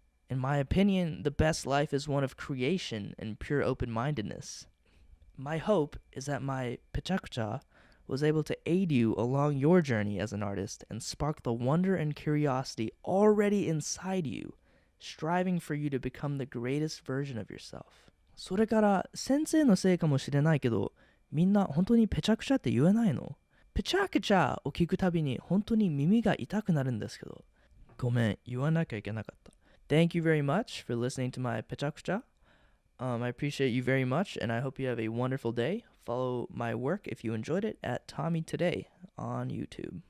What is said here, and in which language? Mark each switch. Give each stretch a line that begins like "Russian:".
English: In my opinion, the best life is one of creation and pure open-mindedness. My hope is that my Pecha was able to aid you along your journey as an artist and spark the wonder and curiosity already inside you, striving for you to become the greatest version of yourself.
Japanese: それから先生のせいかもしれないけど、みんな本当にペチャクチャって言えないの？ペチャクチャを聞くたびに本当に耳が痛くなるんですけど。ごめん、言わなきゃいけなかった。
English: Thank you very much for listening to my Pecha. I appreciate you very much, and I hope you have a wonderful day. Follow my work if you enjoyed it at Tommy Today on YouTube.